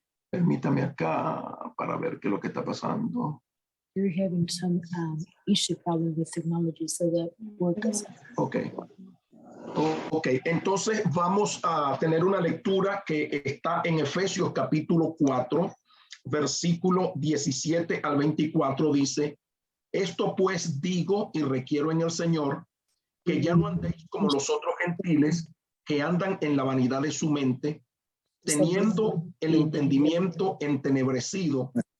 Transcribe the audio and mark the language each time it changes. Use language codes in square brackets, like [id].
[es] Permítame acá para ver qué es lo que está pasando. [en] You're having some issue problem with technology, so that works. Okay. [es] Ok, entonces vamos a tener una lectura que está en Efesios capítulo 4, versículo 17 al 24, dice: esto pues digo y requiero en el Señor, que ya no andéis como los otros gentiles que andan en la vanidad de su mente, teniendo el entendimiento entenebrecido,